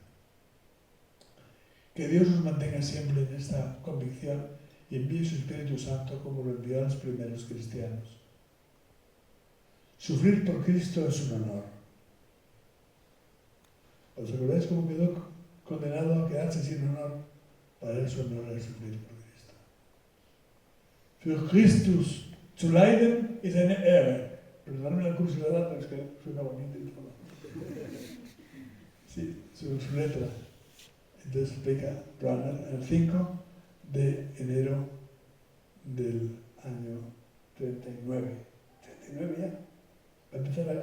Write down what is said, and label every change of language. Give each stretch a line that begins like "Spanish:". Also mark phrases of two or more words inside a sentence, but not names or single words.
Spanish: Que Dios nos mantenga siempre en esta convicción y envíe su Espíritu Santo como lo envió a los primeros cristianos. Sufrir por Cristo es un honor. ¿Os acordáis cómo quedó condenado a quedarse sin honor? Para él su honor era sufrir por Cristo.
German: Für Christus zu leiden ist eine Ehre.
Spanish: Perdóname la curiosidad, pero es que suena bonito y todo. Sí, su letra. Entonces explica Branner el 5 de enero del año 39. 39 ya.